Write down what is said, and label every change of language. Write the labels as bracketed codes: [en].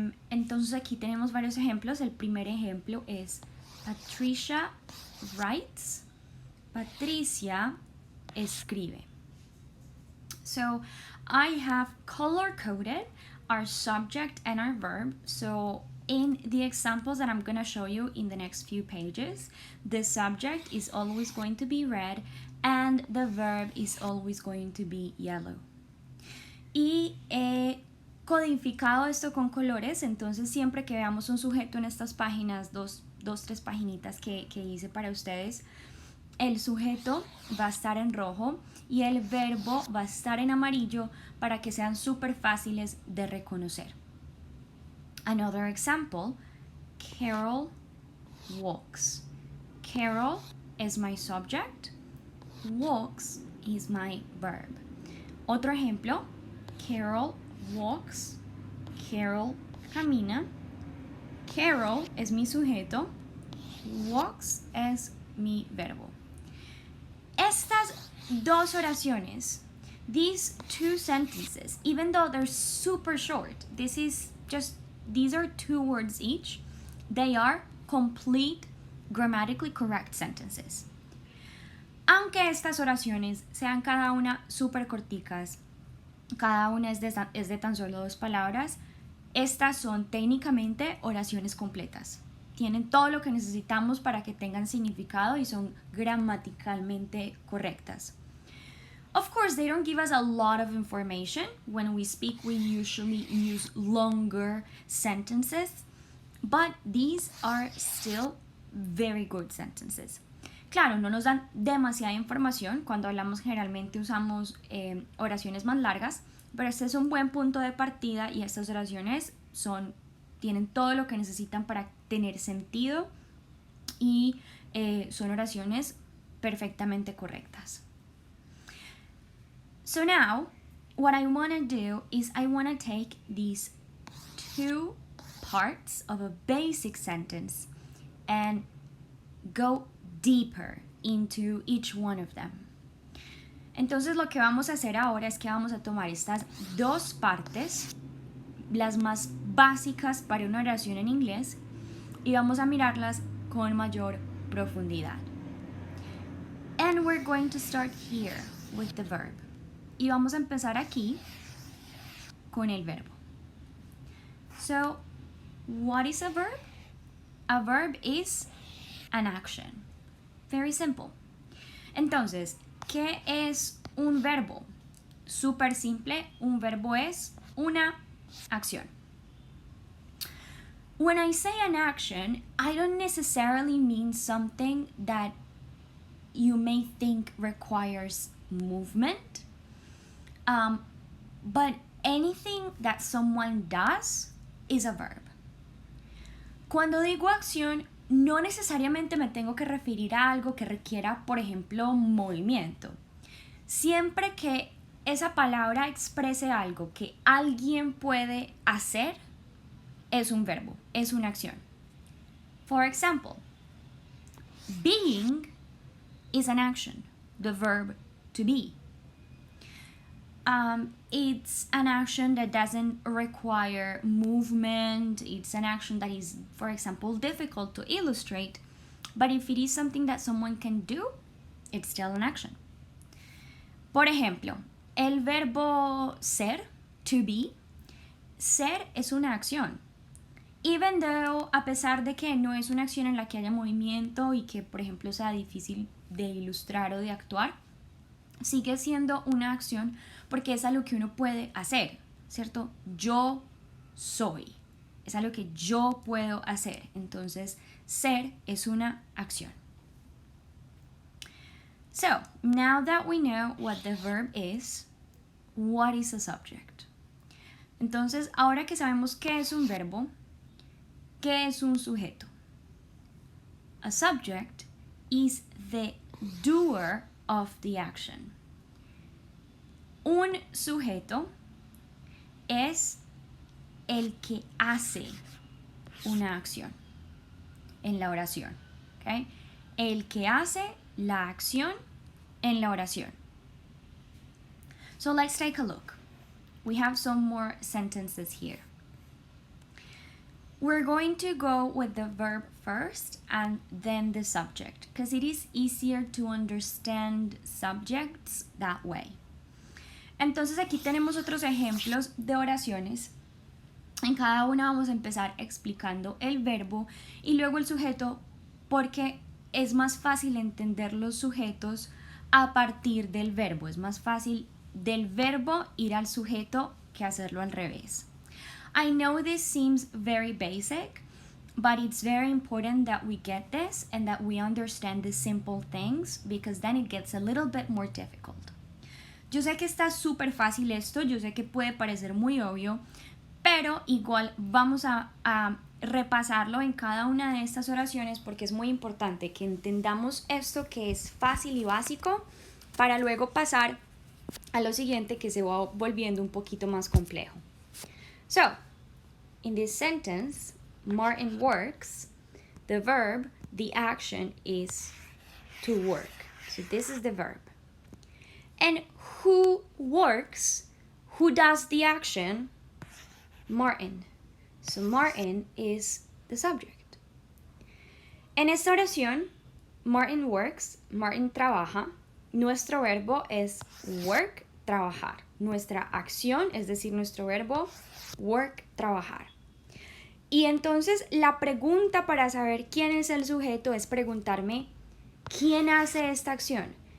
[es] Entonces aquí tenemos varios ejemplos. El primer ejemplo es [en] Patricia writes. [es] Patricia escribe. [en] So I have color-coded our subject and our verb. So in the examples that I'm going to show you in the next few pages, the subject is always going to be red and the verb is always going to be yellow. [es] Y he codificado esto con colores, entonces siempre que veamos un sujeto en estas páginas, tres paginitas que hice para ustedes, el sujeto va a estar en rojo y el verbo va a estar en amarillo para que sean súper fáciles de reconocer. [en] Another example, Carol walks. Carol is my subject, walks is my verb. [es] Otro ejemplo, [en] Carol walks, [es] Carol camina, Carol es mi sujeto, walks es mi verbo. Estas dos oraciones, [en] these two sentences, even though they're super short, these are 2 words each, they are complete, grammatically correct sentences. [es] Aunque estas oraciones sean cada una súper corticas, cada una es de tan solo 2 palabras, estas son técnicamente oraciones completas. Tienen todo lo que necesitamos para que tengan significado y son gramaticalmente correctas. [en] Of course, they don't give us a lot of information. When we speak, we usually use longer sentences, but these are still very good sentences. [es] Claro, no nos dan demasiada información. Cuando hablamos generalmente usamos oraciones más largas, pero este es un buen punto de partida y estas oraciones tienen todo lo que necesitan para tener sentido y son oraciones perfectamente correctas. [en] So now, what I want to do is I want to take these 2 parts of a basic sentence and go deeper into each one of them. [es] Entonces lo que vamos a hacer ahora es que vamos a tomar estas 2 partes, las más básicas para una oración en inglés, y vamos a mirarlas con mayor profundidad. [en] And we're going to start here with the verb. [es] Y vamos a empezar aquí con el verbo. [en] So, what is a verb? A verb is an action. Very simple. [es] Entonces, ¿qué es un verbo? Súper simple, un verbo es una acción. [en] When I say an action, I don't necessarily mean something that you may think requires movement, but anything that someone does is a verb. [es] Cuando digo acción, no necesariamente me tengo que referir a algo que requiera, por ejemplo, movimiento. Siempre que esa palabra exprese algo que alguien puede hacer, es un verbo, es una acción. [en] For example, being is an action, the verb to be. It's an action that doesn't require movement. It's an action that is, for example, difficult to illustrate. But if it is something that someone can do, it's still an action. [es] Por ejemplo, el verbo ser, [en] to be, [es] ser es una acción. [en] Even though, [es] a pesar de que no es una acción en la que haya movimiento y que, por ejemplo, sea difícil de ilustrar o de actuar, sigue siendo una acción porque es algo que uno puede hacer, ¿cierto? Yo soy, es algo que yo puedo hacer. Entonces, ser es una acción. [en] So, now that we know what the verb is, what is a subject? [es] Entonces, ahora que sabemos qué es un verbo, ¿qué es un sujeto? [en] A subject is the doer of the action. [es] Un sujeto es el que hace una acción en la oración. ¿Okay? El que hace la acción en la oración. [en] So let's take a look. We have some more sentences here. We're going to go with the verb first and then the subject because it is easier to understand subjects that way. [es] Entonces aquí tenemos otros ejemplos de oraciones. En cada una vamos a empezar explicando el verbo y luego el sujeto porque es más fácil entender los sujetos a partir del verbo. Es más fácil del verbo ir al sujeto que hacerlo al revés. [en] I know this seems very basic, but it's very important that we get this and that we understand the simple things, because then it gets a little bit more difficult. [es] Yo sé que está súper fácil esto, yo sé que puede parecer muy obvio, pero igual vamos a repasarlo en cada una de estas oraciones, porque es muy importante que entendamos esto que es fácil y básico para luego pasar a lo siguiente, que se va volviendo un poquito más complejo. [en] So, in this sentence, Martin works. The verb, the action is to work. So this is the verb. And who works? Who does the action? Martin. So Martin is the subject. [es] En esta oración, [en] Martin works, [es] Martin trabaja. Nuestro verbo es work, trabajar. Nuestra acción, es decir, nuestro verbo work, trabajar. Y entonces la pregunta para saber quién es el sujeto es preguntarme, ¿quién hace esta acción?